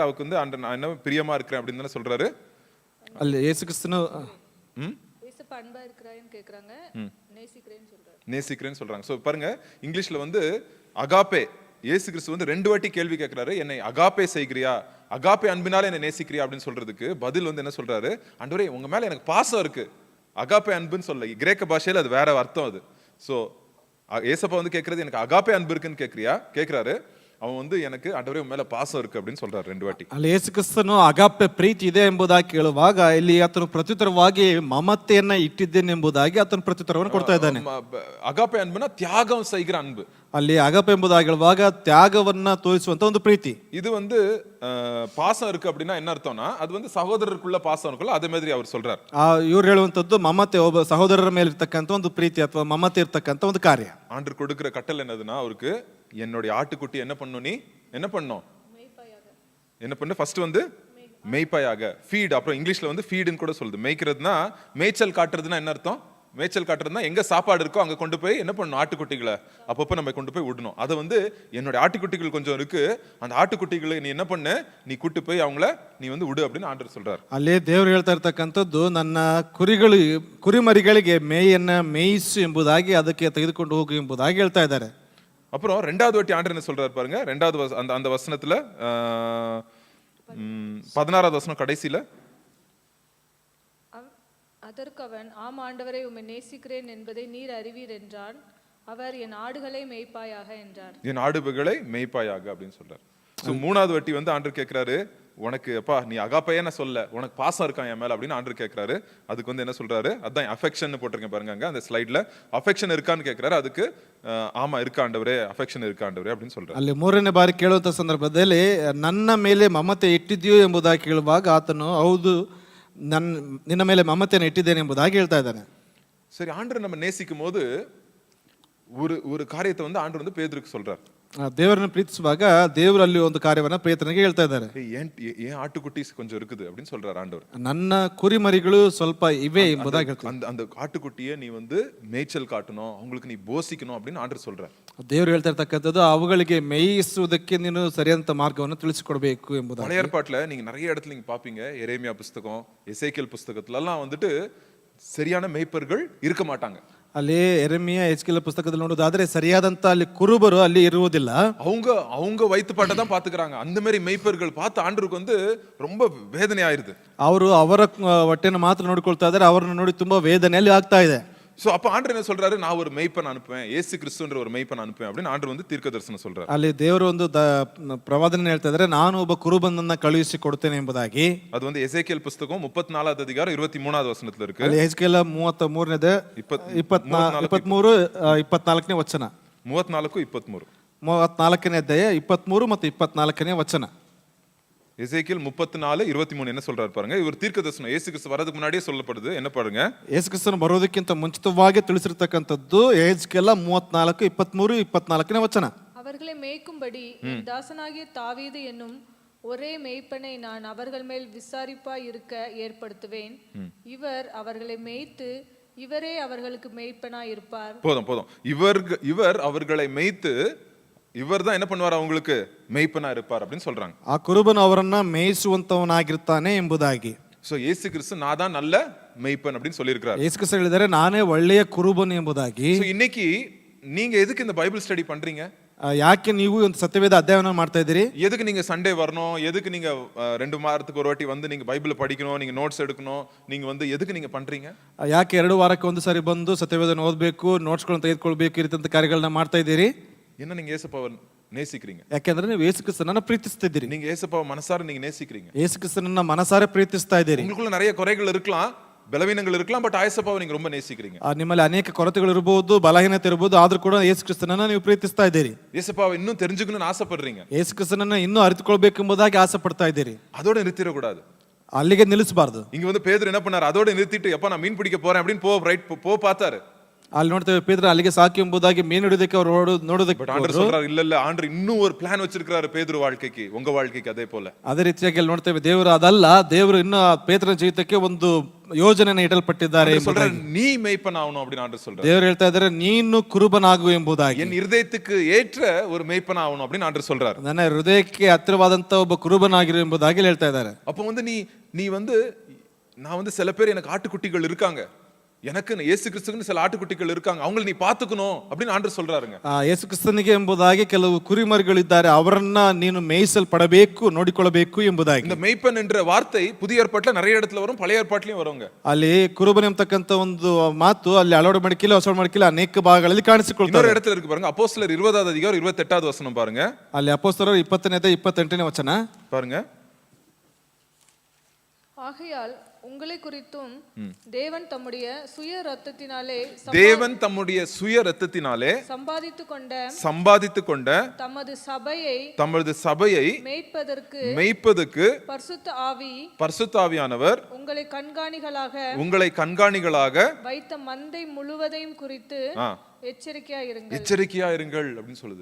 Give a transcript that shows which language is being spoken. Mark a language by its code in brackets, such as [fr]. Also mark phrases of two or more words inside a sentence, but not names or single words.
[ta] அவருக்கு வந்து நான் என்ன பிரியமா இருக்கிறேன் அப்படின்னு தானே சொல்றாரு. [kn] ಅಲ್ಲಿ ಯೇಸು ಕ್ರಿಸ್ತನು [ta] இயேசுப்பா அன்பா இருக்கிறாயன்னு கேக்குறாங்க, நேசிக்கிறேன்னு சொல்றாரு. நேசிக்கிறேன்னு சொல்றாங்க. சோ பாருங்க, இங்கிலீஷ்ல வந்து அகாப்பே, இயேசு கிறிஸ்து வந்து 2 வாட்டி கேள்வி கேட்கிறாரு. என்னை அகாப்பே செய்கிறியா, அகாப்பே அன்பினால என்ன நேசிக்கிறியா அப்படின்னு சொல்றதுக்கு பதில் வந்து என்ன சொல்றாரு, ஆண்டவரே உங்க மேல எனக்கு பாசம் இருக்கு. அகாப்பே அன்புன்னு சொல்ல, கிரேக்க பாஷையில அது வேற அர்த்தம் அது. சோ ஏசப்பா வந்து கேட்கறது, எனக்கு அகாப்பே அன்பு இருக்குன்னு கேட்கிறாரு. அவன் வந்து எனக்கு ஆண்டவரே உன் மேல பாசம் இருக்கு அப்படின்னு சொல்றாரு 2 வாட்டி. [kn] ಅಲ್ಲಿ ಯೇಸು ಕ್ರಿಸ್ತನು ಅಗಾಪೆ ಪ್ರೀತಿ ಇದೆ ಎಂಬುದಾಗಿ ಕೇಳುವಾಗ ಇಲ್ಲಿ ಆತನು ಪ್ರತ್ಯುತ್ತರವಾಗಿ ಮಮತೆಯನ್ನ ಇಟ್ಟಿದ್ದೇನೆ ಎಂಬುದಾಗಿ ಆತನು ಪ್ರತ್ಯುತ್ತರವನ್ನು ಕೊಡ್ತಾ ಇದ್ದಾನೆ. [ta] அகாப்பே அன்புனா தியாகம் செய்கிற அன்பு. [kn] ಅಲ್ಲಿ ಅಗಾಪೆ ಎಂಬುದಾಗಿ ಹೇಳುವಾಗ ತ್ಯಾಗವನ್ನ ತೋರಿಸುವಂತ ಒಂದು ಪ್ರೀತಿ. [ta] இது வந்து பாசம் இருக்கு அப்படின்னா என்ன அர்த்தம்னா, அது வந்து சகோதரருக்குள்ள பாசம் இருக்குல்ல, அதே மாதிரி அவர் சொல்றார். [kn] ಇವ್ರು ಹೇಳುವಂತದ್ದು ಮಮತೆ, ಒಬ್ಬ ಸಹೋದರರ ಮೇಲೆ ಇರ್ತಕ್ಕಂಥ ಒಂದು ಪ್ರೀತಿ ಅಥವಾ ಮಮತೆ ಇರ್ತಕ್ಕಂಥ ಒಂದು ಕಾರ್ಯ. [ta] ஆண்டவர் கொடுக்கிற கட்டளை என்னதுன்னா, அவருக்கு என்னுடைய ஆட்டுக்குட்டி என்ன பண்ணும், நீ என்ன பண்ணும், என்ன பண்ணு, ஃபர்ஸ்ட் வந்து மேய்ப்பாயாக, ஃபீட். அப்புறம் இங்கிலீஷ்ல வந்து ஃபீடுன்னு கூட சொல்லுது. மேய்க்கிறதுனா, மேய்ச்சல் காட்டுறதுன்னா என்ன அர்த்தம், மேய்ச்சல் காட்டுறதுனா எங்க சாப்பாடு இருக்கோ அங்க கொண்டு போய் என்ன பண்ணணும், ஆட்டுக்குட்டிகளை அப்பப்போ நம்ம கொண்டு போய் விடணும். அதை வந்து என்னுடைய ஆட்டுக்குட்டிகள் கொஞ்சம் இருக்கு, அந்த ஆட்டுக்குட்டிகளை நீ என்ன பண்ணு, நீ கூட்டு போய் அவங்கள நீ வந்து விடு அப்படின்னு ஆண்டவர் சொல்றாரு. [kn] ಅಲ್ಲಿ ದೇವರು ಹೇಳ್ತಾ ಇರ್ತಕ್ಕಂಥದ್ದು, ನನ್ನ ಕುರಿಮರಿಗಳಿಗೆ ಮೇಯನ್ನ ಮೇಯಿಸು ಎಂಬುದಾಗಿ, ಅದಕ್ಕೆ ತೆಗೆದುಕೊಂಡು ಹೋಗು ಎಂಬುದಾಗಿ ಹೇಳ್ತಾ ಇದ್ದಾರೆ. [ta] அப்புறம் 2வது வாட்டி ஆண்டவர் என்ன சொல்றாரு பாருங்க. 2வது அந்த வசனத்துல 16வது வசனம் கடைசியில, அதற்கு அவன், ஆம் ஆண்டவரே, உம்மை நேசிக்கிறேன் என்பதை நீர் அறிவீர் என்றான். அவர், என் ஆடுகளை மேய்ப்பாயாக என்றார். என் ஆடுகளை மேய்ப்பாயாக அப்படின்னு சொல்றாரு. ஸோ 3வது வாட்டி வந்து ஆண்டவர் கேட்கிறாரு, உனக்கு அப்பா நீ அகாப்பையன்னு சொல்ல, உனக்கு பாசம் இருக்கான் என் மேல அப்படின்னு ஆண்டவர் கேட்கிறாரு. அதுக்கு வந்து என்ன சொல்றாரு, அதான் அஃபெக்ஷன் போட்டிருக்கேன் பாருங்க அங்க அந்த ஸ்லைட்ல. அஃபெக்ஷன் இருக்கான்னு கேட்கிறாரு. அதுக்கு ஆமா இருக்கா ஆண்டவரே, அஃபெக்ஷன் இருக்கா ஆண்டவரே அப்படின்னு சொல்றாரு. [kn] ಅಲ್ಲಿ 3ನೇ ಬಾರಿ ಕೇಳುವಂತ ಸಂದರ್ಭದಲ್ಲಿ ನನ್ನ ಮೇಲೆ ಮಮತೆ ಇಟ್ಟಿದೆಯೋ ಎಂಬುದಾಗಿ ಕೇಳುವಾಗ ಆತನು, ಹೌದು ನಿನ್ನ ಮೇಲೆ ಮಮತೆಯನ್ನು ಇಟ್ಟಿದ್ದೇನೆ ಎಂಬುದಾಗಿ ಹೇಳ್ತಾ ಇದ್ದಾನೆ. [ta] சரி, ஆண்டவர் நம்ம நேசிக்கும் போது ஒரு காரியத்தை வந்து ஆண்டவர் வந்து பேதுருக்கு சொல்றாரு. [kn] ದೇವರನ್ನು ಪ್ರೀತಿಸುವಾಗ ದೇವರಲ್ಲಿ ಒಂದು ಕಾರ್ಯವನ್ನ ಪೇತ್ರನಿಗೆ ಹೇಳ್ತಾ ಇದ್ದಾರೆ. [ta] ஏன் ஆட்டுக்குட்டி கொஞ்சம் இருக்குது அப்படின்னு சொல்றாரு ஆண்டவர். [kn] ನನ್ನ ಕುರಿಮರಿಗಳು ಸ್ವಲ್ಪ ಇವೆ ಎಂಬುದಾಗಿ ಹೇಳ್ತಾರೆ. [ta] அந்த ஆட்டுக்குட்டியை நீ வந்து மேய்ச்சல் காட்டணும், அவங்களுக்கு நீ போஷிக்கணும் அப்படின்னு ஆண்டவர் சொல்றாரு. [kn] ದೇವರು ಹೇಳ್ತಾ ಇರ್ತಕ್ಕಂಥದ್ದು, ಅವುಗಳಿಗೆ ಮೇಯಿಸುವುದಕ್ಕೆ ನೀನು ಸರಿಯಾದಂತ ಮಾರ್ಗವನ್ನು ತಿಳಿಸಿಕೊಡಬೇಕು ಎಂಬುದಾಗಿ. [ta] பழைய ஏற்பாட்டுல நீங்க நிறைய இடத்துல நீங்க பாப்பீங்க, எரேமியா புஸ்தகம், எசேக்கியேல் புஸ்தகத்துல எல்லாம் வந்துட்டு சரியான மேய்ப்பர்கள் இருக்க மாட்டாங்க. [kn] ಅಲ್ಲಿ ಎರೆಮಿಯಾ ಎಜ್ಕೇಲ್ ಪುಸ್ತಕದಲ್ಲಿ ನೋಡೋದಾದ್ರೆ ಸರಿಯಾದಂತ ಅಲ್ಲಿ ಕುರುಬರು ಅಲ್ಲಿ ಇರುವುದಿಲ್ಲ. [ta] அவங்க வயிற்றுப்பாட்டை தான் பாத்துக்கிறாங்க. அந்த மாதிரி மெய்ப்பர்கள் பார்த்து ஆண்டவருக்கு வந்து ரொம்ப வேதனை ஆயிருது. [kn] ಅವರು ಅವರ ಹೊಟ್ಟೆನ ಮಾತ್ರ ನೋಡ್ಕೊಳ್ತಾ ಇದ್ದಾರೆ, ಅವರನ್ನು ನೋಡಿ ತುಂಬಾ ವೇದನೆಯಲ್ಲಿ ಆಗ್ತಾ ಇದೆ. [ta] சோ அப்ப ஆண்டவர் என்ன சொல்றாரு, நான் ஒரு மெய்ப்பன் அனுப்புவேன், இயேசு கிறிஸ்துன்ற ஒரு மெய்ப்பன் அனுப்புவேன் அப்படின்னு ஆண்டவர் வந்து தீர்க்கதரிசனம் சொல்றாரு. [kn] ಅಲ್ಲಿ ದೇವರು ಒಂದು ಪ್ರವಾದನೆ ಹೇಳ್ತಾ ಇದ್ದಾರೆ, ನಾನು ಒಬ್ಬ ಕುರುಬನನ್ನ ಕಳುಹಿಸಿ ಕೊಡ್ತೇನೆ ಎಂಬುದಾಗಿ. [ta] அது வந்து எசேக்கியேல் புஸ்தகம் 34வது அதிகாரம் 23வது வசனத்துல இருக்கு. [kn] ಅಲ್ಲಿ ಎಜ್ಕೇಲ್ 33ನೇ 24ನೇ ವಚನ. 34ನೇ ಅಧ್ಯಾಯ 23 ಮತ್ತು 24ನೇ ವಚನ. [ta] எசேக்கியேல் 34:23 என்ன சொல்றாரு பாருங்க. இவர் தீர்க்கதரிசனம் இயேசு கிறிஸ்து வரதுக்கு முன்னாடியே சொல்லப்படுது. என்ன பாருங்க, [kn] ಯೇಸು ಕ್ರಿಸ್ತನು ಬರೋದಕ್ಕಿಂತ ಮುಂಚಿತವಾಗಿ ತಿಳಿಸಿರ್ತಕ್ಕಂಥದ್ದು ಎಹೆಜ್ಕೇಲ 34:23-24ನೇ ವಚನ. [ta] அவர்களை மேய்க்கும்படி என் தாசனாகிய தாவீது என்னும் ஒரே மேய்ப்பனை நான் அவர்கள் மேல் விசாரிப்பாய் இருக்க ஏற்படுத்துவேன். இவர் அவர்களை மேய்த்து இவரே அவர்களுக்கு மேய்ப்பனாய் இருப்பார். போதும் இவர் அவர்களை மேய்த்து இவர் தான் என்ன பண்ணுவார், அவங்களுக்கு மெய்ப்பனா இருப்பார் அப்படின்னு சொல்றாங்க. [kn] ಆ ಕುರುಬನು ಅವರನ್ನ ಮೇಯಿಸುವಂತವನಾಗಿರ್ತಾನೆ ಎಂಬುದಾಗಿ. [ta] சோ இயேசு கிறிஸ்து நான் தான் நல்ல மெய்ப்பன் அப்படின்னு சொல்லியிருக்கிறார். [kn] ಯೇಸು ಕ್ರಿಸ್ತ ಹೇಳಿದರೆ ನಾನೇ ಒಳ್ಳೆಯ ಕುರುಬನು ಎಂಬುದಾಗಿ. [ta] So இன்னைக்கு நீங்க எதுக்கு இந்த [en] Bible study [ta] பண்றீங்க? [kn] ಯಾಕೆ ನೀವು ಒಂದು ಸತ್ಯವೇದ ಅಧ್ಯಯನ ಮಾಡ್ತಾ ಇದ್ದೀರಿ? [ta] எதுக்கு நீங்க சண்டே வரணும்? எதுக்கு நீங்க 2 வாரத்துக்கு ஒரு வாட்டி வந்து நீங்க பைபிளை படிக்கணும், நீங்க நோட்ஸ் எடுக்கணும், நீங்க வந்து எதுக்கு நீங்க பண்றீங்க? [kn] ಯಾಕೆ 2 ವಾರಕ್ಕೆ ಒಂದು ಸಾರಿ ಬಂದು ಸತ್ಯವೇದನ ಓದಬೇಕು, ನೋಟ್ಸ್ಗಳನ್ನು ತೆಗೆದುಕೊಳ್ಬೇಕು, ಈ ರೀತಿಯಂತ ಕಾರ್ಯಗಳನ್ನ ಮಾಡ್ತಾ ಇದ್ದೀರಿ? [ta] என்ன நீங்க ஏசப்பாவை நேசிக்கிறீங்க? [kn] ಯಾಕೆಂದ್ರೆ ನೀವು ಯೇಸು ಕ್ರಿಸ್ತನನ್ನ ಪ್ರೀತಿಸ್ತಿದ್ದೀರಿ. [ta] நீங்க ஏசப்பாவை மனசார நீங்க நேசிக்கிறீங்க. [kn] ಯೇಸು ಕ್ರಿಸ್ತನನ್ನ ಮನಸಾರೆ ಪ್ರೀತಿಸ್ತಾ ಇದ್ದೀರಿ. [ta] உங்களுக்குள்ள நிறைய குறைகள் இருக்கலாம், பலவீனங்கள் இருக்கலாம், பட் ஏசப்பாவை நீங்க ரொம்ப நேசிக்கிறீங்க. [kn] ನಿಮ್ಮಲ್ಲಿ ಅನೇಕ ಕೊರತೆಗಳು ಇರಬಹುದು, ಬಲಹೀನತೆ ಇರಬಹುದು, ಆದ್ರೂ ಕೂಡ ಯೇಸು ಕ್ರಿಸ್ತನನ್ನ ನೀವು ಪ್ರೀತಿಸ್ತಾ ಇದ್ದೀರಿ. [ta] ஏசப்பாவை இன்னும் தெரிஞ்சுக்கணும்னு ஆசைப்படுறீங்க. [kn] ಯೇಸು ಕ್ರಿಸ್ತನನ್ನ ಇನ್ನೂ ಅರಿತುಕೊಳ್ಬೇಕೆಂಬುದಾಗಿ ಆಸೆ ಪಡ್ತಾ ಇದ್ದೀರಿ. [ta] அதோட நிறுத்திட கூடாது. [kn] ಅಲ್ಲಿಗೆ ನಿಲ್ಲಿಸಬಾರದು. [ta] இங்க வந்து பேதுரு என்ன பண்ணாரு, அதோட நிறுத்திட்டு எப்ப நான் மீன் பிடிக்க போறேன் அப்படின்னு போ பார்த்தாரு. [kn] ಅಲ್ಲಿ ನೋಡ್ತೇವೆ ಪೇತ್ರ ಅಲ್ಲಿಗೆ ಸಾಕು ಎಂಬುದಾಗಿ ಮೀನು ಹಿಡಿದಕ್ಕೆ ಅವರು ನೋಡೋದಕ್ಕೆ [ta] பட் ஆண்டவர் சொல்றாரு, இல்ல இல்ல ஆண்டவர் இன்னும் ஒரு பிளான் வச்சிருக்காரு பேதுரு வாழ்க்கைக்கு, உங்க வாழ்க்கைக்கு அதே போல. [kn] ಅದೇ ರೀತಿಯಾಗಿ ಅಲ್ಲಿ ನೋಡ್ತೇವೆ ದೇವರು ಅದಲ್ಲ, ದೇವರು ಇನ್ನು ಪೇತ್ರನ ಜೀವಿತಕ್ಕೆ ಒಂದು ಯೋಜನೆಯನ್ನು ಇಡಲ್ಪಟ್ಟಿದ್ದಾರೆ. [ta] சொல்றாரு நீ மெய்ப்பன் ஆகணும் அப்படின்னு ஆண்டவர் சொல்றாரு. [kn] ದೇವರು ಹೇಳ್ತಾ ಇದ್ದಾರೆ ನೀನು ಕುರುಬನಾಗು ಎಂಬುದಾಗಿ. [ta] என் இருதயத்துக்கு ஏற்ற ஒரு மெய்ப்பன் ஆகணும் அப்படின்னு ஆண்டவர் சொல்றாரு. [kn] ನನ್ನ ಹೃದಯಕ್ಕೆ ಹತ್ತಿರವಾದಂತ ಒಬ್ಬ ಕುರುಬನಾಗಿರು ಎಂಬುದಾಗಿ ಹೇಳ್ತಾ ಇದ್ದಾರೆ. [ta] அப்ப வந்து நீ வந்து நான் வந்து சில பேர் எனக்கு ஆட்டுக்குட்டிகள் இருக்காங்க, எனக்கு இயேசு கிறிஸ்துக்கு சில ஆட்டுக்குட்டிகள் இருக்காங்க, அவங்களை நீ பாத்துக்கணும் அப்படின்னு ஆண்டவர் சொல்றாருங்க. [kn] ಯೇಸು ಕ್ರಿಸ್ತನಿಗೆ ಎಂಬುದಾಗಿ ಕೆಲವು ಕುರಿಮರಿಗಳಿದ್ದಾರೆ, ಅವರನ್ನ ನೀನು ಮೇಯಿಸಲ್ಪಡಬೇಕು, ನೋಡಿಕೊಳ್ಳಬೇಕು ಎಂಬುದಾಗಿ. [ta] இந்த மெய்ப்பன் என்ற வார்த்தை புதிய ஏற்பாட்டுல நிறைய இடத்துல வரும், பழைய ஏற்பாட்டிலயும் வருங்க. [kn] ಅಲ್ಲಿ ಕುರುಬನ ಎಂಬತಕ್ಕಂತ ಒಂದು ಮಾತು ಅಲ್ಲಿ ಅಳವಡ ಮಡಿಕೆಲಿ ಹೊಸ ಮಡಿಕೆಲಿ ಅನೇಕ ಭಾಗಗಳಲ್ಲಿ ಕಾಣಿಸಿಕೊಳ್ತಾರೆ. [ta] இன்னொரு இடத்துல இருக்கு பாருங்க, அப்போஸ்தலர் 20வது அதிகாரம் 28வது வசனம் பாருங்க. [kn] ಅಲ್ಲಿ ಅಪೊಸ್ತಲರು 20ನೇ 28ನೇ ವಚನ [ta] பாருங்க. ஆகையால் உங்களை குறித்தும் தேவன் தம்முடைய சுய ரத்தத்தினாலே சம்பாதித்து கொண்ட தமது சபையை மேய்ப்பதற்கு பரிசுத்த ஆவியானவர் உங்களை கண்காணிகளாக வைத்த மந்தை முழுவதையும் குறித்து எச்சரிக்கையா இருங்கள் அப்படின்னு சொல்லுது.